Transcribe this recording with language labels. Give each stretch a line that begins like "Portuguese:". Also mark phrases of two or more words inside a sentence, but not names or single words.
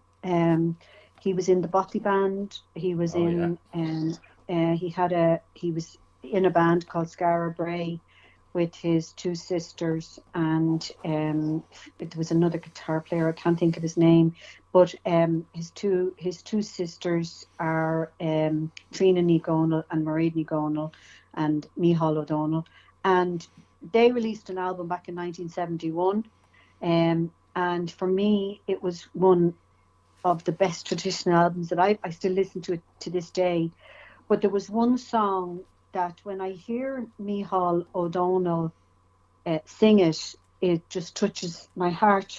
English: He was in the Botley band. He was he was in a band called Scara Bray with his two sisters, and it was another guitar player. I can't think of his name, but his two sisters are Trina Ní Dhomhnaill and Mairead Ní Dhomhnaill and Micheál O'Donnell, and they released an album back in 1971, and for me it was one of the best traditional albums that I still listen to it to this day. But there was one song that when I hear Micheál O'Donnell sing it, it just touches my heart.